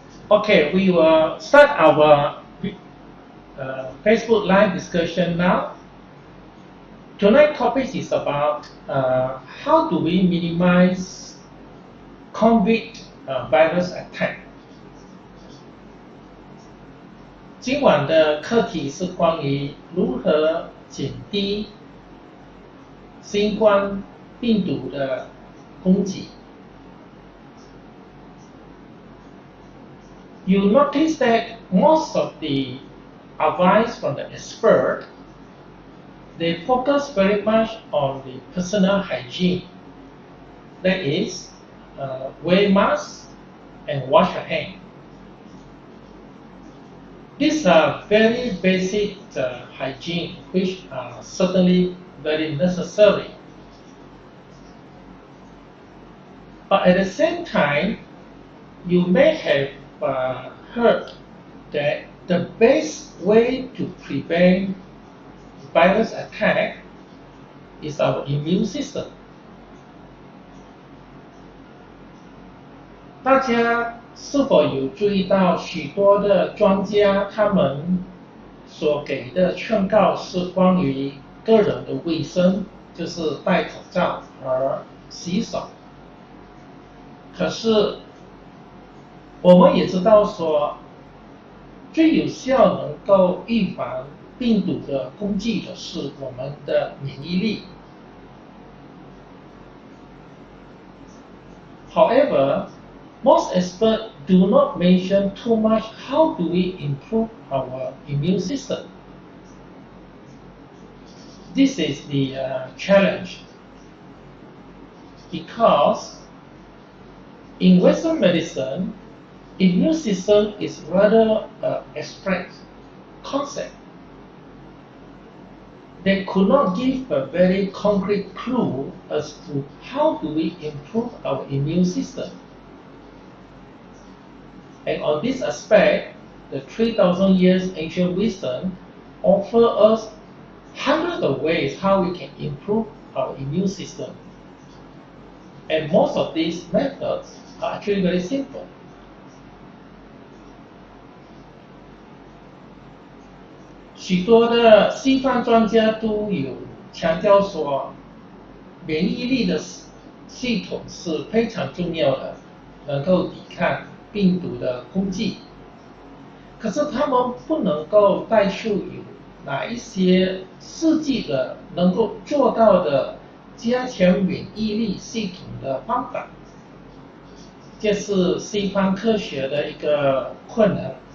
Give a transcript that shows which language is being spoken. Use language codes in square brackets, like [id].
[en] Okay, we will start our Facebook live discussion now. Tonight's topic is about how do we minimize COVID virus attack. [zh] 今晚的课题是关于如何减低新冠病毒的攻击。 [en] You notice that most of the advice from the expert, they focus very much on the personal hygiene. That is, wear masks and wash your hands. These are very basic hygiene, which are certainly very necessary. But at the same time, you may have heard that the best way to prevent virus attack is our immune system. [zh] 大家是否有注意到许多的专家他们所给的劝告是关于个人的卫生，就是戴口罩和洗手。可是我们也知道说，最有效能够预防病毒的攻击的是我们的免疫力。 [en] However, most experts do not mention too much how do we improve our immune system. This is the challenge, because in Western medicine, immune system is rather an abstract concept. They could not give a very concrete clue as to how do we improve our immune system. And on this aspect, the 3,000 years ancient wisdom offer us hundreds of ways how we can improve our immune system. And most of these methods are actually very simple. [zh] 许多的西方专家都有强调说，免疫力的系统是非常重要的，能够抵抗病毒的攻击。可是他们不能够带出有哪一些实际的能够做到的加强免疫力系统的方法，这是西方科学的一个困难。